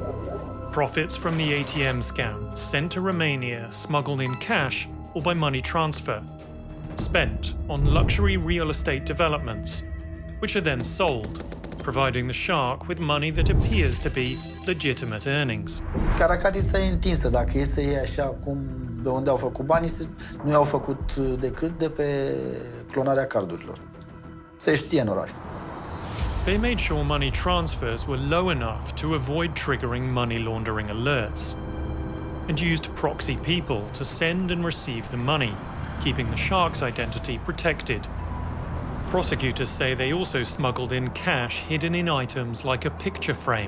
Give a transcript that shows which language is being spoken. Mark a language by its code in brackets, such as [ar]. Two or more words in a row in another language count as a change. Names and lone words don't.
[en] Profits from the ATM scam sent to Romania smuggled in cash or by money transfer, spent on luxury real estate developments, which are then sold, providing the Shark with money that appears to be legitimate earnings. [ro] Caracatița e întinsă. Dacă e să iei așa cum de unde au făcut banii, nu i-au făcut decât de pe clonarea cardurilor. Se știe în oraș. [en] They made sure money transfers were low enough to avoid triggering money laundering alerts, and used proxy people to send and receive the money, keeping the Shark's identity protected. Prosecutors say they also smuggled in cash hidden in items like a picture frame.